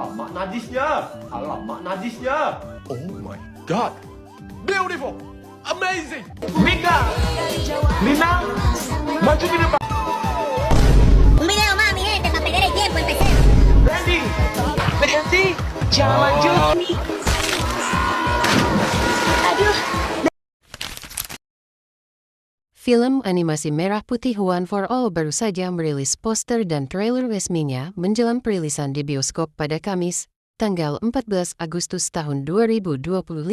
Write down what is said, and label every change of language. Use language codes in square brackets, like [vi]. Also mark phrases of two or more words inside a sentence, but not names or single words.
[id] Alamak najisnya. Alamak najisnya. [en] Oh my god. Beautiful. Amazing. [id] Mika. Lina. Maju ke depan. [es] Un video más, mi gente, para perder el tiempo, empecé. Randy. [id] Berhenti, jangan maju. Aduh. Film animasi Merah Putih One for All baru saja merilis poster dan trailer resminya menjelang perilisan di bioskop pada Kamis, tanggal 14 Agustus tahun 2025.